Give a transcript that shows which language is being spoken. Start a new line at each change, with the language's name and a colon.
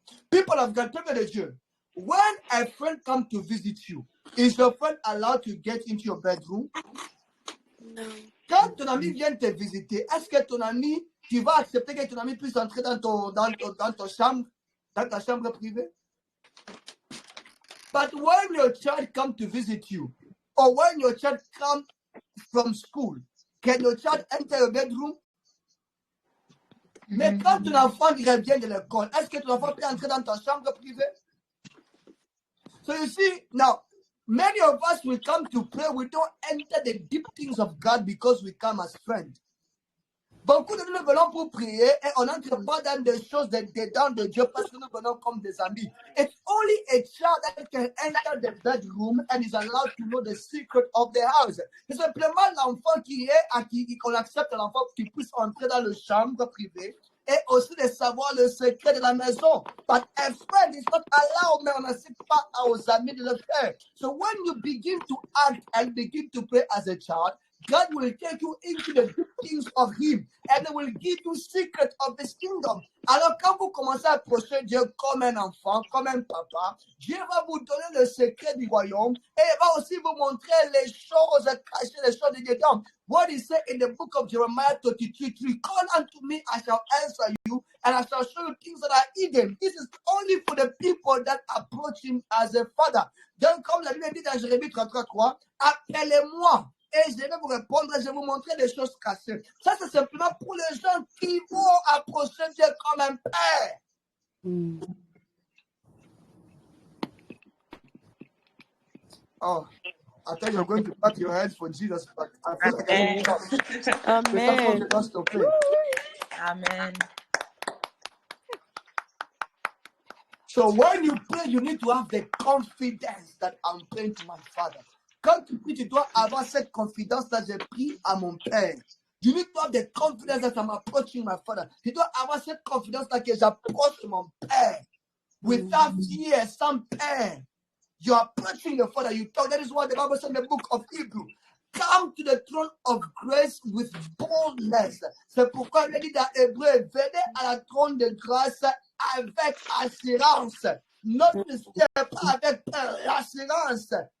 English: People of God,
French: peuple de Dieu,
English: when a friend comes to visit you, is your friend allowed to get into your bedroom? No.
French: Quand ton ami vient te visiter, est-ce que ton ami, tu vas accepter que ton ami puisse entrer dans ta chambre privée?
English: But when your child comes to visit you, or when your child comes from school, can your child enter your bedroom?
French: Mais quand ton enfant revient de l'école, est-ce que ton enfant peut entrer dans ta chambre privée?
English: So you see, now, many of us will come to pray, we don't enter the deep things of God because we come as friends.
French: Beaucoup de nous venons pour prier et on n'entre pas dans des choses dedans de Dieu parce que nous venons comme des amis.
English: It's only a child that can enter the bedroom and is allowed to know the secret of the house.
French: C'est simplement l'enfant qui est à qui qu'on accepte l'enfant qui puisse entrer dans la chambre privée et aussi de savoir le secret de la maison.
English: But a friend is not allowed,
French: mais on n'incite pas aux amis de le faire.
English: So when you begin to act and begin to pray as a child, God will take you into the deep things of Him and He will give you secrets of His kingdom.
French: Alors, quand vous commencez à approcher Dieu comme un enfant, comme un papa, Dieu va vous donner le secret du royaume et il va aussi vous montrer les choses cachées, les choses de dedans.
English: What He said in the book of Jeremiah 33:3, call unto me, I shall answer you, and I shall show you things that are hidden. This is only for the people that approach Him as a father.
French: Donc, comme la Bible dit dans Jérémie 33:3, appelez-moi. Et je vais vous répondre, je vais vous montrer des choses cachées. Ça, c'est simplement pour les gens qui vont approcher Dieu comme un père.
English: Oh, I thought you were going to pat your head for Jesus, but I feel like Amen. Amen. So when you pray, you need to have the confidence that I'm praying to my Father.
French: Quand tu pries, tu dois avoir cette confidence-là, j'ai pris à mon Père.
English: You need to have the confidence that I'm approaching my Father.
French: Tu dois avoir cette confidence-là que j'approche mon Père.
English: Without fear,
French: sans peur.
English: You're approaching your Father. You talk. That is what the Bible says in the book of Hebrews. Come to the throne of grace with boldness.
French: C'est pourquoi il dit dans Hébreu, venez à la trône de grâce avec assurance. Notre pas avec peur, l'assurance.